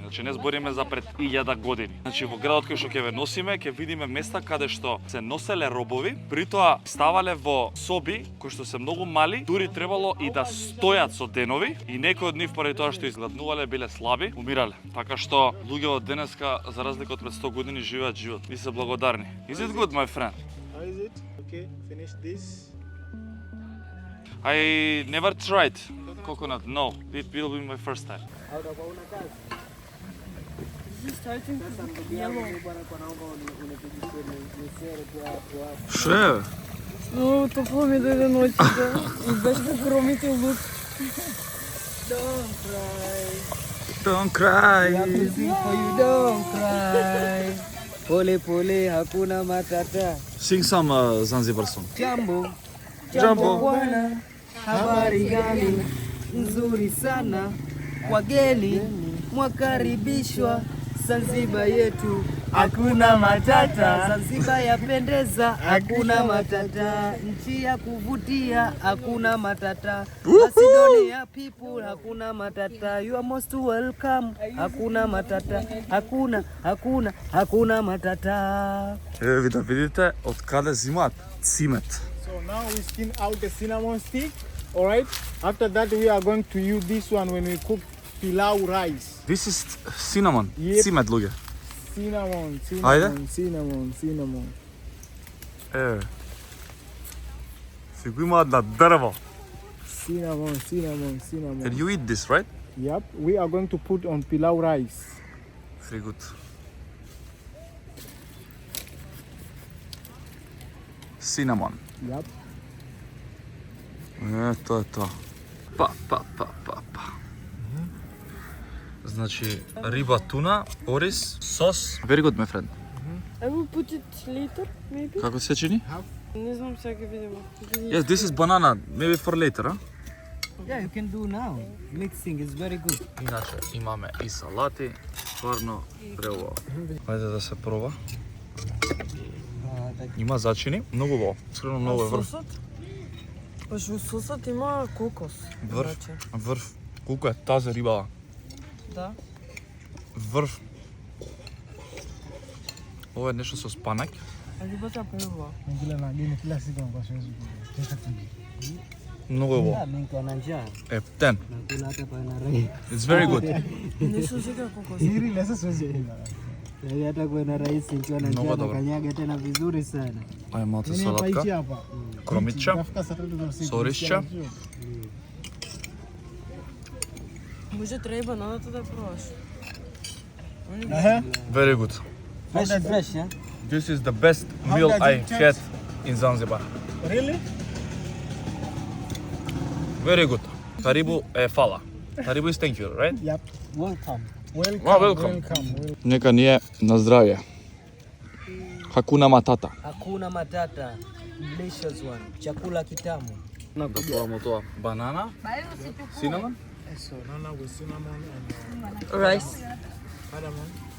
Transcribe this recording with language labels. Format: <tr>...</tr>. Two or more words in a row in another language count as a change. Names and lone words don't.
<mk>Значи не збориме за пред 1000 години. Значи во градот кој што ќе ве носиме, ќе видиме места каде што се носеле робови, притоа ставале во соби кои што се многу мали, дури требало и да стојат со денови и некои од нив поради тоа што изгладнувале, биле слаби, умирале. Така што луѓе од денеска за разлика од пред 100 години живеат живот и се благодарни.</mk> <en>Is it good, my friend? How is it? Okay, finish this. I never tried coconut. No, it will be my first time. Starting yellow.</en> <mk>Што е? Но топло ми дојде ноќите и беше како ромите лук.</mk> <en>Don't cry. Sing for you, don't cry.</en> <sw>Pole pole, hakuna matata.</sw> <en>Sing some Zanzibar song.</en> <sw>Jambo, Jambo. bwana, habari gani? Nzuri sana, wageni mwakaribishwa Zanzibar yetu, hakuna matata. Zanzibar yapendeza, hakuna matata. Nchi ya kuvutia, hakuna matata. Macedonia people, hakuna matata.</sw> <en>You are most welcome,</en> <sw>hakuna matata. Hakuna matata.</sw> <mk>Еве ви да видите од каде зимаат цимет.</mk> <en>So now we skin out the cinnamon stick. All right. After that, we are going to use this one when we cook pilau rice. This is cinnamon. Yep.</en> <mk>Цимет луѓе.</mk> <en>Cinnamon,</en> <mk>Ajde.</mk> <en>cinnamon.</en> <mk>Еве. Си го имаат на дрво.</mk> <en>Cinnamon. Can you eat this, right? Yep. We are going to put on pilau rice. Very good. Cinnamon. Yep.</en> <mk>Тоа е тоа. Па. Значи, риба, туна, ориз, сос.</mk> <en>Very good, my friend. I will put it later, maybe.</en> <mk>Како се чини? Не знам, сега ќе видиме.</mk> <en>Yes, this is banana. Maybe for later, huh? Yeah, you can do now. Mixing is very good.</en> <mk>Иначе имаме и салати, стварно преубаво. Ајде да се проба. Има зачини, многу убаво. Искрено многу е врв. Сосот? Баш во сосот има кокос. Врв. Значи. Врв. Колку е таза рибава. Да. врв. Ова е нешто со спанак. А рибата прва. Многу е убаво. Ептен.</mk> <en>It's very good.</en> <mk>Нешто сега кокос. Много добро. Ај малце салатка, кромичча, сорисча. Може треба и бананата да пробаш.</mk> <en>Very good. Fresh, yeah? This is the best meal I had in Zanzibar. Really? Very good.</en> <mk>Karibu е фала.</mk> <en>Karibu is thank you, right? Yep. Welcome. Welcome. welcome. Welcome.</en> <mk>Нека ни е на здравје.</mk> <sw>Hakuna Matata. Hakuna Matata.</sw> <en>Delicious one.</en> <sw>Chakula kitamu.</sw> <mk>Да пробамо тоа. Банана,</mk> <en>cinnamon. So nana with cinnamon and Rice. cardamom,</en>